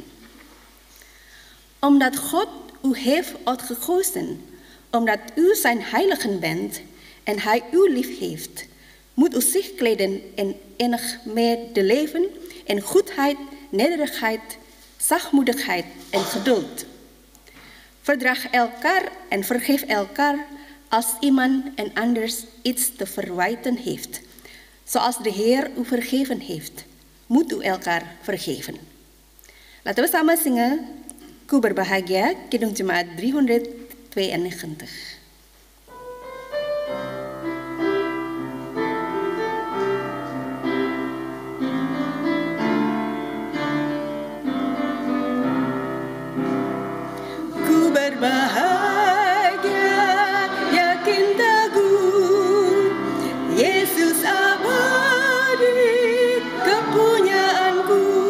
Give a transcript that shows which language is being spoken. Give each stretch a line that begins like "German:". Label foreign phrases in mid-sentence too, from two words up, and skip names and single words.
Dutch: Omdat God u heeft uitgekozen, omdat u zijn heiligen bent en Hij u lief heeft, moet u zich kleden in enig medeleven, in goedheid, nederigheid, zachtmoedigheid en geduld. Verdraag elkaar en vergeef elkaar als iemand en anders iets te verwijten heeft. Zoals de Heer u vergeven heeft, moet u elkaar vergeven. Laten we samen zingen,
Indonesian: Ku berbahagia, Kidung Jemaat 392. Ku berbahagia, yakin teguh, Yesus abadi kepunyaanku.